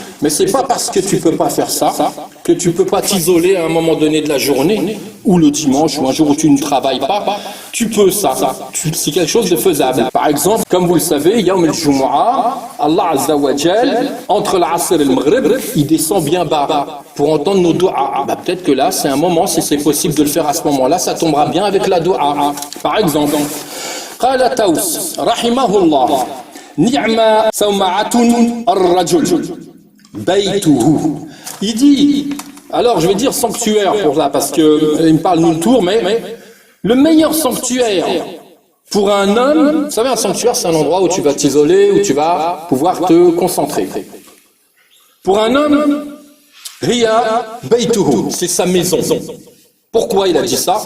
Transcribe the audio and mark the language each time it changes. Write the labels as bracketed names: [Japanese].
[French] Mais c'est pas parce que tu peux pas faire ça, que tu peux pas t'isoler à un moment donné de la journée, ou le dimanche, ou un jour où tu ne travailles pas. Tu peux ça. C'est quelque chose de faisable. Par exemple, comme vous le savez, Yawm al-Jumu'ah, Allah Azza wa Jal, entre l'Asr et le Maghrib, il descend bien bas pour entendre nos doigts. Peut-être que là, c'est un moment, si c'est possible de le faire à ce moment-là, ça tombera bien avec la doua. Par exemple, [Arabic] قال توس رحمه الله نعم سومعة الرجل بيته. [French] Il dit, alors je vais dire sanctuaire pour ça parce que il me parle d'une tour, mais le meilleur sanctuaire pour un homme, vous savez, un sanctuaire c'est un endroit où tu vas t'isoler, où tu vas pouvoir te concentrer. Pour un homme, [Arabic] hiya baytuhu, [French] c'est sa maison. Pourquoi il a dit ça?